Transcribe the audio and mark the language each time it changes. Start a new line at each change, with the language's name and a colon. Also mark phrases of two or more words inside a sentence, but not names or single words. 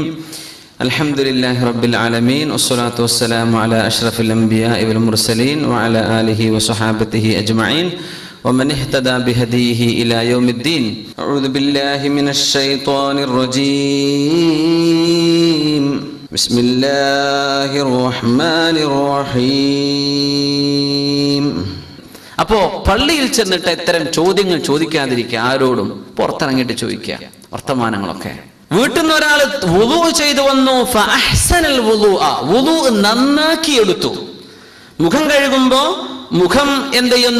Arabic: الحمد لله رب العالمين والصلاة والسلام على أشرف الأنبياء والمرسلين وعلى آله وصحابته أجمعين ومن اهتدى بهديه إلى يوم الدين. أعوذ بالله من الشيطان الرجيم. بسم الله الرحمن الرحيم.
Malayalam: അപ്പോൾ പള്ളിയിൽ ചെന്നിട്ട് ഇത്തരം ചോദ്യങ്ങൾ ചോദിക്കാതിരിക്കുക. ആരോടും പുറത്തിറങ്ങിയിട്ട് ചോദിക്കുക വർത്തമാനങ്ങളൊക്കെ. വീട്ടിൽ നിന്ന് ഒരാൾ വുളൂ ചെയ്തു വന്നു,
Arabic: فأحسن الوضوء
Malayalam: നന്നാക്കി എടുത്തു. മുഖം കഴുകുമ്പോ മുഖം എന്ത് ചെയ്യുന്നു?